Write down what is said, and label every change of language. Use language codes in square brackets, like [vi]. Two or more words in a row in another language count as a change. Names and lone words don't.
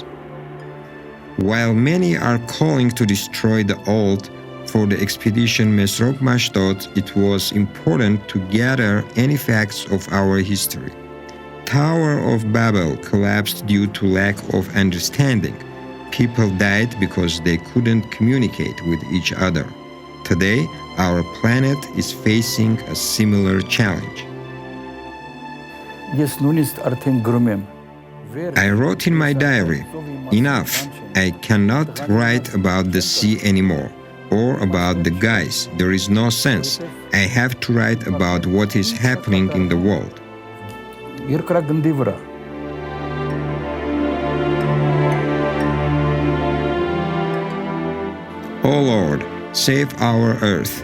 [en] While many are calling to destroy the old, for the expedition Mesrop Mashdod, it was important to gather any facts of our history. Tower of Babel collapsed due to lack of understanding. People died because they couldn't communicate with each other. Today, our planet is facing a similar challenge. [hy] Ես նույնիսկ արդեն գրում եմ։ [en] I wrote in my diary, enough, I cannot write about the sea anymore, or about the guys, there is no sense. I have to write about what is happening in the world. [hy] Երկրագնդի վրա [en] O Lord, save our earth.